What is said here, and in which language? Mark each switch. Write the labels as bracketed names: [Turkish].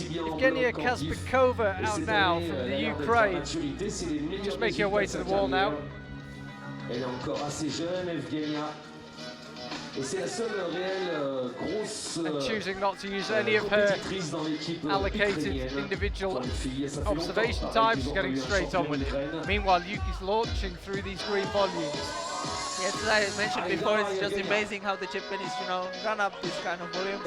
[English] Evgenia Kaspikova out now from the Ukraine. Just making her way to the wall now. [French] Elle est encore assez jeune, Evgenia. Et c'est la seule réelle grosse [English] and choosing not to use any of her allocated individual observation time. She's getting straight on with it. Meanwhile, Yuki's launching through these green volumes. Yes, as I mentioned before, it's just amazing how the Japanese, run up this kind of volumes.